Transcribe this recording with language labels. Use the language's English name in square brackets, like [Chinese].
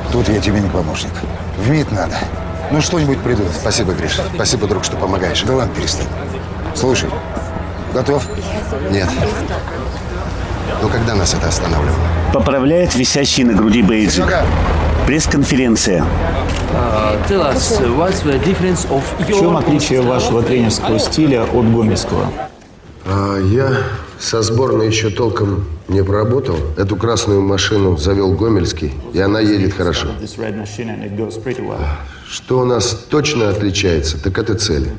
[Russian] Тут я тебе не помощник. В МИД надо. Ну, что-нибудь придут. Спасибо, Гриша. Спасибо, друг, что помогаешь. Да ладно, перестань. Слушай, готов? Нет. Ну, когда нас это останавливало? Поправляет висящий на груди бейджик. Пресс-конференция. [English] Tell us, what's the difference of your... [Russian] В чем отличие вашего тренерского стиля от гомельского? Я со сборной еще толком не проработал. Эту красную машину завел гомельский, и она едет хорошо. Что у нас точно отличается, так это цели.